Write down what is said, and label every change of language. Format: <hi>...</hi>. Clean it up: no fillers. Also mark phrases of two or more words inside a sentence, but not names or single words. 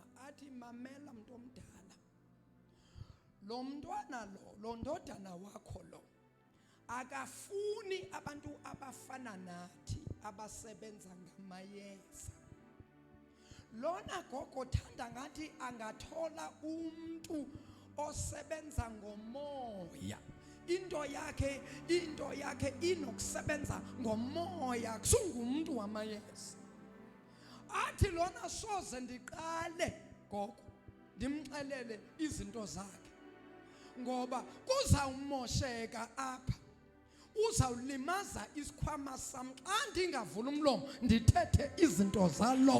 <xh>Athi mamela mntu omdala. Lo mntwana lo ndodana wakho lo akafuni abantu abafana nathi abasebenza ngamayeza.</xh> <zu>Lona gogo thanda ngathi angathola umuntu osebenza ngomoya.</zu> <xh>Into yakhe inokusebenza ngomoya kusungumuntu wamayeza. Athi lona soze ndiqale gogo ndimxelele izinto zakhe ngoba kuzawumosheka apha. Uzawulimaza isikhwama sam xa ndingavula umlomo ndithethe izinto zalo.</xh>